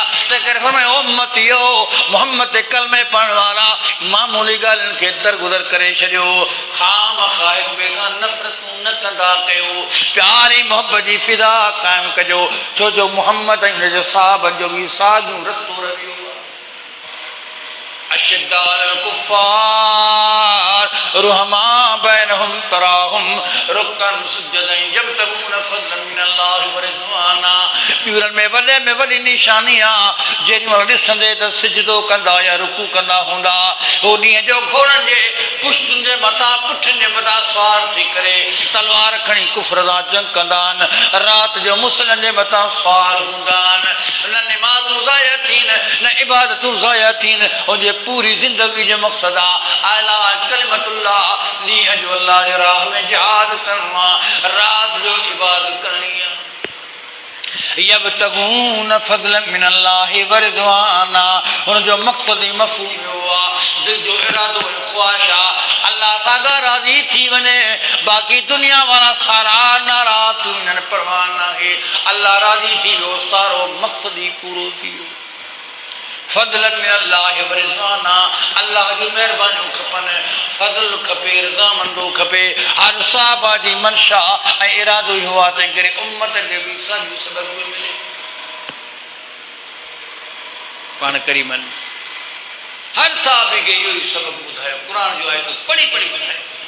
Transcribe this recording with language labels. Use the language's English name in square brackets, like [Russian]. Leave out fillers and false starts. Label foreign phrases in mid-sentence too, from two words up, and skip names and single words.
[Sindhi] तंहिं करे फरमायो, उम्मतियो, मोहम्मद ते कलमे पढ़ण वारा मामूली ॻाल्हियुनि खे दरगुज़र करे छॾियो। खामख़ा हिक ॿिए खां नफ़रतूं न कंदा कयो, प्यार ऐं मुहबत जी फिज़ा क़ाइमु कजो। छो जो मोहम्मद ऐं हुनजे साहबनि जो बि साॻियो रस्तो रहियो। [Arabic] أشداء على الكفار رحماء بينهم تراهم ركعا سجدا يبتغون فضلا من الله ورضوانا, [Sindhi] पीरनि में वॾे में वॾी निशानी आहे। जेॾी महिल ॾिसंदे त सिजदो कंदा या रुकू कंदा हूंदा, हो ॾींहं जो घोड़नि जे पुश्तुनि जे मथां, पुठियुनि जे मथां सवार थी करे तलवार खणी कुफ़र सां जंग कंदा आहिनि। राति जो मुसलनि जे मथां सवार हूंदा आहिनि। न निमाज़ूं ज़ाया थियनि, न इबादतूं ज़ाया थियनि। हुनजे पूरी ज़िंदगी जो मक़सदु आहे आला कलिमतुल्लाह, ॾींहं जो अल्लाह जे राह में जिहाद करणो आहे, राति जो इबादत करणी आहे। [Arabic] يبتغون فضلا من الله ورضوانا, [Sindhi] हुनजो मक़सदु ई मफ़हूम इहो आहे, दिलि जो इरादो ऐं ख़्वाहिश आहे अल्लाह सां राज़ी थी वञे। बाक़ी दुनिया वारा सारा नाराज़ थी वञनि, परवाह न आहे। अल्लाह राज़ी थी वियो, सारो मक़सदु ई पूरो थी वियो। [Arabic] فضلا من الله ورضوانا, [Sindhi] अल्लाह जी महिरबानियूं खपनि, फज़ल खपे, रज़ामंदो खपे। हर साहबा जी मनशा ऐं इरादो इहो आहे, तंहिं करे उम्मत खे बि साॻियो सबक़ मिले। पाण करीमन हर साहबी खे इहो ई सबक़ ॿुधायो, क़ुर जो आयतूं पढ़ी पढ़ी ॿुधायो।